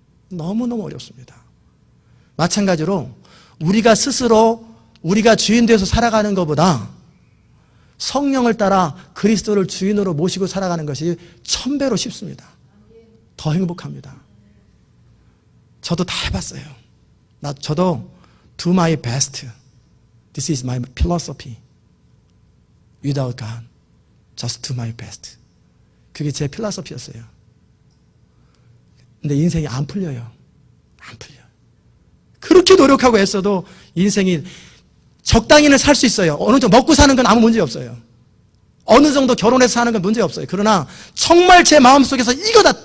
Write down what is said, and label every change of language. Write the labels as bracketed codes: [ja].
[ko] 너무너무 어렵습니다. 마찬가지로 우리가 스스로 우리가 주인 되어서 살아가는 것보다 성령을 따라 그리스도를 주인으로 모시고 살아가는 것이 1000배로 쉽습니다. 더 행복합니다. 저도 다 해봤어요. 저도 [en] do my best. This is my philosophy. Without God, just do my best. [ko] 그게 제 필라소피였어요. 근데 인생이 안 풀려요. 안 풀려요. 그렇게 노력하고 애써도 인생이 적당히는 살 수 있어요. 어느 정도 먹고 사는 건 아무 문제 없어요. 어느 정도 결혼해서 사는 건 문제 없어요. 그러나 정말 제 마음속에서 이거다.